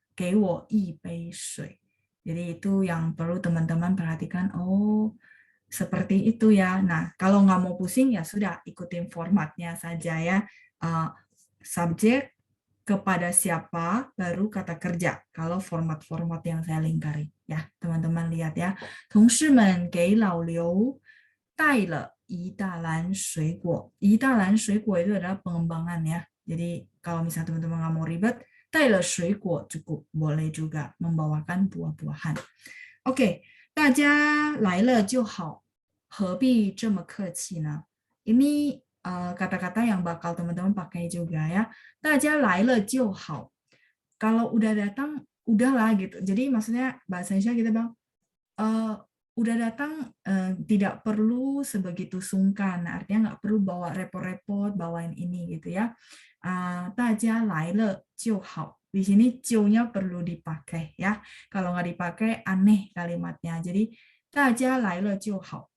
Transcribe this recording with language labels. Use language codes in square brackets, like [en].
[zh] 给我一杯水. [id] Jadi itu yang perlu teman-teman perhatikan. Oh, seperti itu ya. Nah, kalau nggak mau pusing ya sudah ikutin formatnya saja ya. Subjek kepada siapa baru kata kerja. Kalau format-format yang saya lingkari ya, teman-teman lihat ya. [zh] 同事们给老刘带了一大篮水果. 一大篮水果 [id] itu adalah pengembangan ya. Jadi kalau misalnya teman-teman nggak mau ribet, 带了水果 cukup, boleh juga membawakan buah-buahan. [zh] Oke, 大家来了就好，何必这么客气呢? [id] Ini kata-kata yang bakal teman-teman pakai juga ya. [zh] 大家来了就好. [id] Kalau udah datang, udahlah gitu. Jadi maksudnya bahasa Indonesia kita bilang, udah datang tidak perlu sebegitu sungkan. Artinya nggak perlu bawa repot-repot, bawain ini gitu ya. [zh] 大家来了就好. [id] Di sini 就-nya perlu dipakai ya. Kalau nggak dipakai aneh kalimatnya. [zh] Jadi 大家来了就好.